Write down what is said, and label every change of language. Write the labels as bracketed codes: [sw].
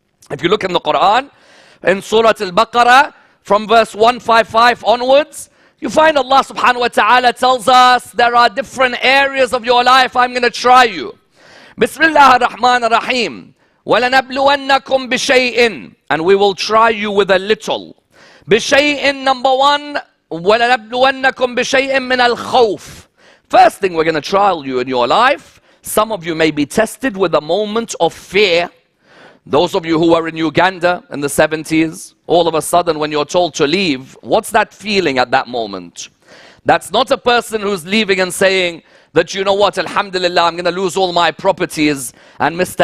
[en] If you look in the Quran, in Surah Al-Baqarah, from verse 155 onwards, you find Allah subhanahu wa ta'ala tells us, there are different areas of your life I'm going to try you. [ar] Bismillah ar-Rahman ar-Rahim. وَلَنَبْلُوَنَّكُمْ بِشَيْءٍ. [en] And we will try you with a little. [ar] بِشَيْءٍ, [en] number one, [ar] وَلَنَبْلُوَنَّكُمْ بِشَيْءٍ مِّنَ الْخَوْفِ. [en] First thing we're going to trial you in your life. Some of you may be tested with a moment of fear. Those of you who were in Uganda in the 70s, all of a sudden when you're told to leave, what's that feeling at that moment? That's not a person who's leaving and saying that, you know what, Alhamdulillah, I'm going to lose all my properties and Mr.